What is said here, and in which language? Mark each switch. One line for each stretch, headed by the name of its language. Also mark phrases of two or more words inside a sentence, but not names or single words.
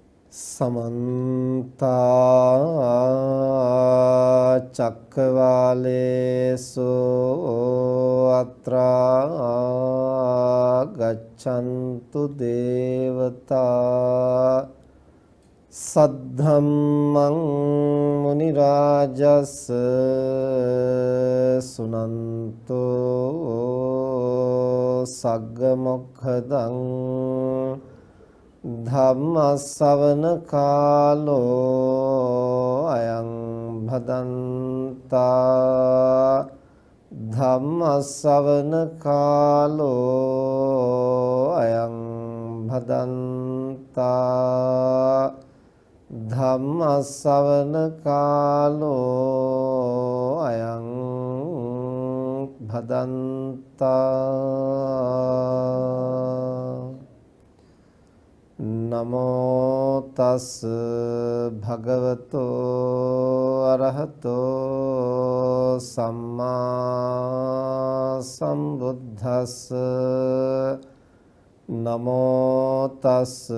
Pali: समन्ता चक्रवालेषु अत्रा गच्छन्तु देवता सद्धम्मं मुनिराजस् सुनन्तु सग्गमोक्खदं ධම්මස්සවන කාලෝ අයං භදන්තා ධම්මස්සවන කාලෝ අයං භදන්තා ධම්මස්සවන කාලෝ අයං භදන්තා නමෝ තස් භගවතෝ අරහතෝ සම්මා සම්බුද්දස්ස නමෝ තස්